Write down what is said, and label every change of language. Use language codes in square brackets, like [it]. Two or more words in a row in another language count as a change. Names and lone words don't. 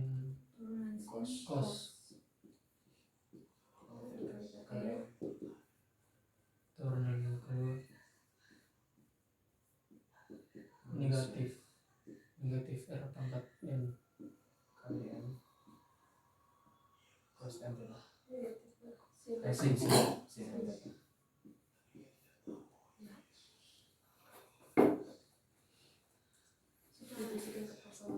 [id] turunan sin cos kali r turunan yang kedua negatif R pangkat N kali n cos n theta. Sin Sin n theta. Dibisikan ke